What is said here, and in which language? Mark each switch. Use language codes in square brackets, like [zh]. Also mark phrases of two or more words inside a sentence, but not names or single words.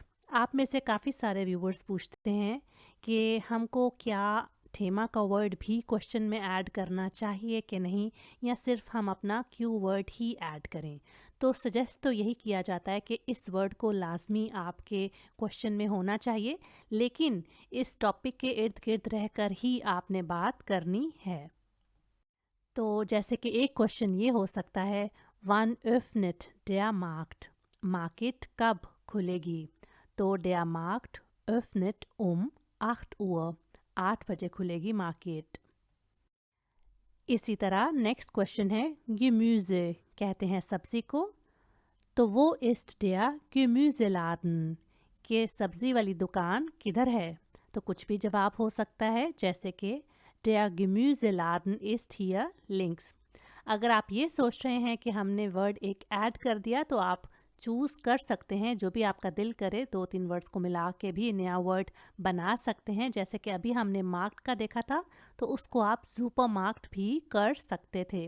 [hi] आप में से काफ़ी सारे व्यूवर्स पूछते हैं कि हमको क्या थेमा का वर्ड भी क्वेश्चन में ऐड करना चाहिए कि नहीं, या सिर्फ हम अपना [en] Q word [hi] ही ऐड करें। तो सजेस्ट तो यही किया जाता है कि इस वर्ड को लाजमी आपके क्वेश्चन में होना चाहिए, लेकिन इस टॉपिक के इर्द गिर्द रहकर ही आपने बात करनी है। तो जैसे कि एक क्वेश्चन ये हो सकता है, [de] Wann öffnet der Markt, [hi] मार्केट कब खुलेगी? तो [de] der Markt öffnet 8 Uhr, [hi] 8 बजे खुलेगी मार्केट। इसी तरह नेक्स्ट क्वेश्चन है, Gemüse कहते हैं सब्जी को, तो [de] Wo ist der Gemüseladen, [hi] के सब्जी वाली दुकान किधर है? तो कुछ भी जवाब हो सकता है, जैसे कि [de] Der Gemüseladen ist hier links। [hi] अगर आप ये सोच रहे हैं कि हमने वर्ड एक ऐड कर दिया, तो आप चूज़ कर सकते हैं, जो भी आपका दिल करे 2-3 वर्ड्स को मिला के भी नया वर्ड बना सकते हैं। जैसे कि अभी हमने मार्क्ड का देखा था, तो उसको आप सुपर मार्क्ड भी कर सकते थे।